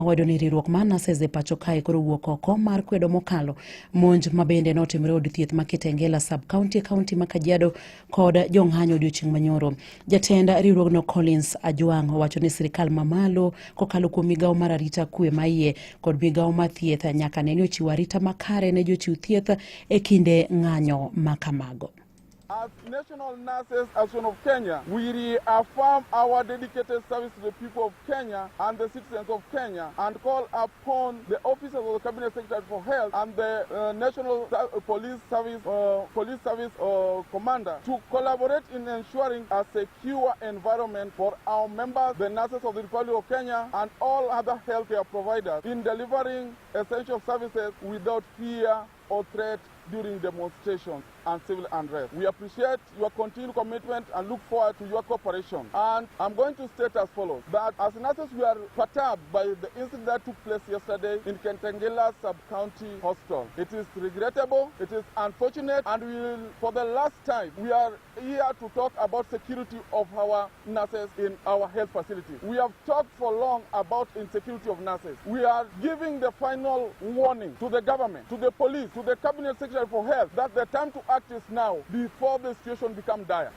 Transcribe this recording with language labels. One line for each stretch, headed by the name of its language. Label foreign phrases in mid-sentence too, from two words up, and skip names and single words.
Luo (Kenya and Tanzania): Owedo ni riwruok mar nurses e pacho kae koro wuok oko mar kwedo mokalo monj mabende notimore od thieth ma Kitengela sub kaonti ma Kajiado kod jong'anyo odiochieng' manyoro. Jatend riwruogno Collins Ajwang' owacho ni sirikal mamalo kokalo kuom migawo mar arita kwe maiye kod migawo mar thieth nyaka ne ni ochiwo arita makare ne jochiw thieth e kinde ng'anyo ma kamago.
English: As National Nurses Association of Kenya, we reaffirm our dedicated service to the people of Kenya and the citizens of Kenya and call upon the officers of the Cabinet Secretary for Health and the National Police Service Commander to collaborate in ensuring a secure environment for our members, the nurses of the Republic of Kenya and all other healthcare providers in delivering essential services without fear or threat during demonstrations and civil unrest. We appreciate your continued commitment and look forward to your cooperation. And I'm going to state as follows, that as nurses we are perturbed by the incident that took place yesterday in Kitengela sub-county hospital. It is regrettable, it is unfortunate, and we will, for the last time, we are here to talk about security of our nurses in our health facilities. We have talked for long about insecurity of nurses. We are giving the final warning to the government, to the police, to the Cabinet Secretary for Health, that the time to act is now before the situation becomes dire.